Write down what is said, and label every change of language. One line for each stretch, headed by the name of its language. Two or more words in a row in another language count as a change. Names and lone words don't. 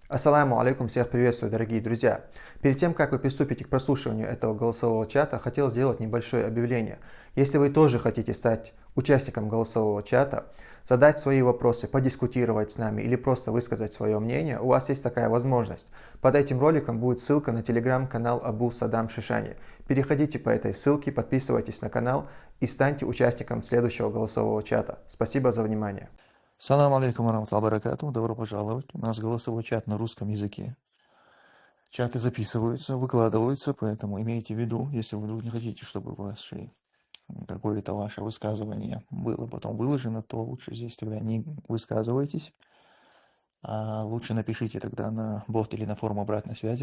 Arabic: السلام عليكم,
Russian: всех приветствую, дорогие друзья. Перед тем, как вы приступите к прослушиванию этого голосового чата, хотел сделать небольшое объявление. Если вы тоже хотите стать участником голосового чата, задать свои вопросы, подискутировать с нами или просто высказать свое мнение, у вас есть такая возможность. Под этим роликом будет ссылка на телеграм-канал Абу Садам Шишани. Переходите по этой ссылке, подписывайтесь на канал и станьте участником следующего голосового чата. Спасибо за внимание.
Arabic: سلام عليكم ورحمة الله وبركاته.
Russian: Добро пожаловать. У нас голосовой чат на русском языке. Чаты записываются, выкладываются, поэтому имейте в виду, если вы вдруг не хотите, чтобы какое-то ваше высказывание было потом выложено, то лучше здесь тогда не высказывайтесь, а лучше напишите тогда на бот или на форму обратной связи.